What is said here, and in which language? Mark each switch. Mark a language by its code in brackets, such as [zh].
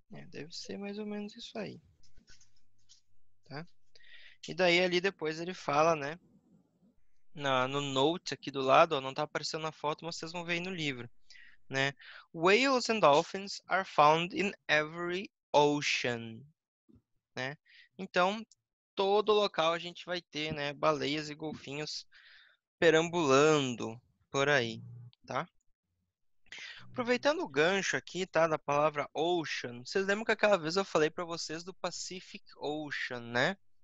[pt] deve ser mais ou menos isso aí, tá? E daí ali depois ele fala, né? No note aqui do lado, ó, não tá aparecendo na foto, mas vocês vão ver aí no livro, né? [en] Whales and dolphins are found in every ocean, né? [pt] Então, todo local a gente vai ter, né, baleias e golfinhos perambulando por aí, tá? Aproveitando o gancho aqui, tá, da palavra ocean, vocês lembram que aquela vez eu falei para vocês do Pacific Ocean, né?